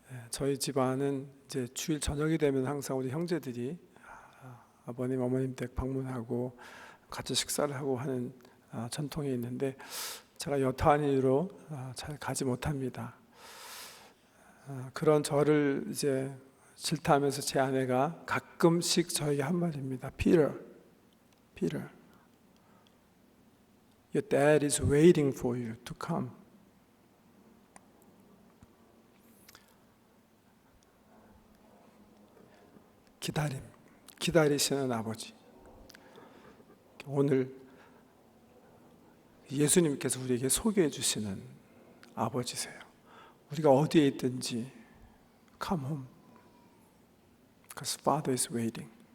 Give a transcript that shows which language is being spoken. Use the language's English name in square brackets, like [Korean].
[Korean] 저희 집안은 이제 주일 저녁이 되면 항상 우리 형제들이 아버님, 어머님 댁 방문하고 같이 식사를 하고 하는 전통이 있는데 제가 여타한 이유로 잘 가지 못합니다. 그런 저를 이제 질타하면서 제 아내가 가끔씩 저에게 한 말입니다. [English] Peter, your dad is waiting for you to come. [Korean] 기다리시는 아버지. 오늘 예수님께서 우리에게 소개해 주시는 아버지세요. 우리가 어디에 있든지 [English] come home, because Father is waiting.